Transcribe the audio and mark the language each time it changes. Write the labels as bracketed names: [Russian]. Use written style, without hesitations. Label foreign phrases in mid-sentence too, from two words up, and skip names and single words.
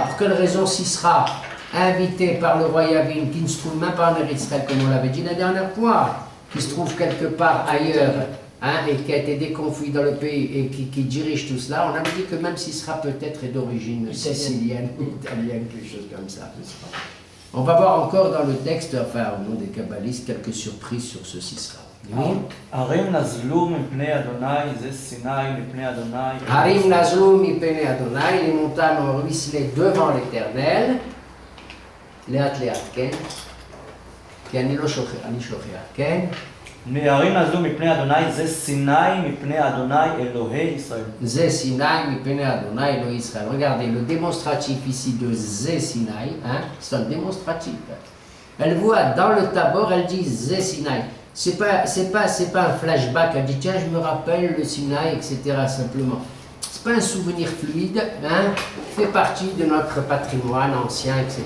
[French] Pour quelle raison Sisra, invité par le roi Yavin, qui ne se trouve même pas en Eretz Israël, comme on l'avait dit la dernière fois, qui se trouve quelque part ailleurs, hein, et qui a été déconfit dans le pays et qui dirige tout cela, on avait dit que même Sisra peut-être est d'origine sicilienne ou italienne, quelque chose comme ça. On va voir encore dans le texte, enfin au nom des kabbalistes, quelques surprises sur ce Sisra. [Hebrew] הרים נזלו מפני אדוני, זה סיני מפני אדוני. הרים נזלו מפני אדוני, [French] les montagnes ont ruisselé devant l'Éternel. [Hebrew] לאט לאט כן. כי אני שוכח, כן? הרים נזלו מפני אדוני, זה סיני מפני אדוני אלוהי ישראל. זה סיני מפני אדוני אלוהי ישראל. [French] Regardez, le démonstratif ici de [Hebrew] זה סיני, [French] hein, c'est un démonstratif. Elle voit dans le Tabor, elle dit [Hebrew] זה סיני. [French] C'est pas un flashback, elle dit tiens, je me rappelle le Sinaï, etc. simplement. C'est pas un souvenir fluide, hein, fait partie de notre patrimoine ancien, etc.